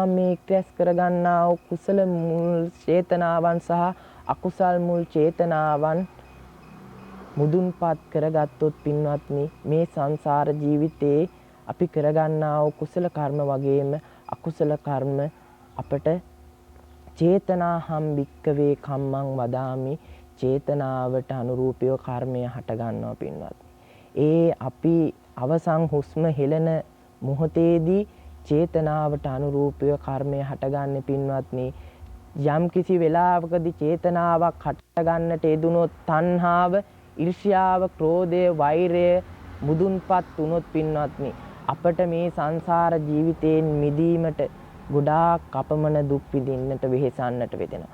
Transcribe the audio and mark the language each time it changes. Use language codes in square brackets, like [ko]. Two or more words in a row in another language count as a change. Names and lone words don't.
[si] මේ ක්‍රැස් කරගන්නා වූ කුසල මුල් චේතනාවන් සහ අකුසල් මුල් චේතනාවන් මුදුන්පත් කරගත්තොත් පින්වත්නි මේ සංසාර ජීවිතේ අපි කරගන්නා වූ කුසල කර්ම වගේම අකුසල කර්ම අපට [pi] චේතනාහම් භික්කවේ කම්මං වදාමි [si] චේතනාවට අනුරූපීව කර්මය හට ගන්නවා පින්වත්නි. ඒ අපි අවසන් හුස්ම හෙළන මොහොතේදී චේතනාවට අනුරූපීව කර්මය හටගන්නේ පින්වත්නි. යම් කිසි වෙලාවකදී චේතනාවක් හටගන්නට යෙදුනොත් තණ්හාව, ඊර්ෂ්‍යාව, ක්‍රෝධය, වෛරය මුදුන්පත් වුනොත් පින්වත්නි අපට මේ සංසාර ජීවිතයෙන් මිදීමට ගොඩාක් අපමණ දුක් විඳින්නට වෙහෙසන්නට වෙදෙනවා.